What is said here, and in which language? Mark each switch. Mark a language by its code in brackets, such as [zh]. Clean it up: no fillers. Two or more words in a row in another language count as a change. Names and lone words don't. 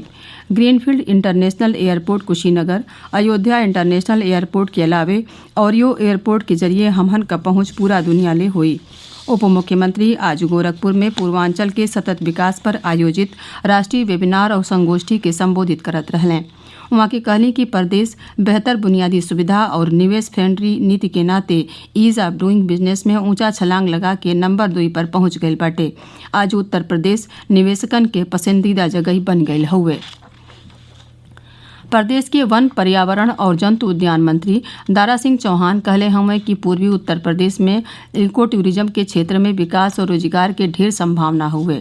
[bho] ग्रीनफील्ड इंटरनेशनल एयरपोर्ट कुशीनगर, अयोध्या इंटरनेशनल एयरपोर्ट के अलावे औरियो एयरपोर्ट के जरिए हमहन का पहुंच पूरा दुनिया ले हुई। उप मुख्यमंत्री आज गोरखपुर में पूर्वांचल के सतत विकास पर आयोजित राष्ट्रीय वेबिनार और संगोष्ठी के संबोधित करत रहलें। वहाँ के कहली कि प्रदेश बेहतर बुनियादी सुविधा और निवेश फ्रेंडली नीति के नाते [en] ease of doing business [bho] में ऊंचा छलांग लगा के नंबर 2 पर पहुंच गईल बाटे। आज उत्तर प्रदेश निवेशकन के पसंदीदा जगह बन गईल हउवे। प्रदेश के वन, पर्यावरण और जंतु उद्यान मंत्री दारा सिंह चौहान कहले हउवे कि पूर्वी उत्तर प्रदेश में [en] eco tourism [bho] के क्षेत्र में विकास और रोजगार के ढेर संभावना हुए।